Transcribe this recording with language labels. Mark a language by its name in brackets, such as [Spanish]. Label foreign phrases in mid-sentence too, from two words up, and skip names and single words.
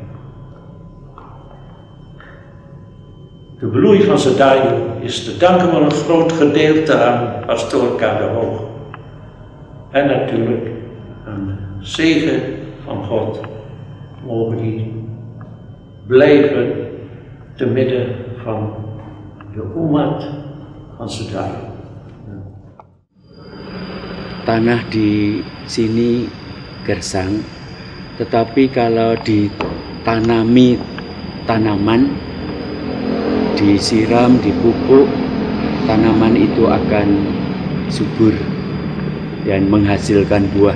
[Dutch] De bloei van Sedayu is te danken voor een groot gedeelte aan pastoor K. de Hoog. En natuurlijk aan de zegen van God. Mogen die blijven te midden van de umat van Sedayu. [Indonesian] Tanah di sini gersang, tetapi kalau ditanami tanaman, disiram, dipupuk, tanaman itu akan subur dan menghasilkan buah.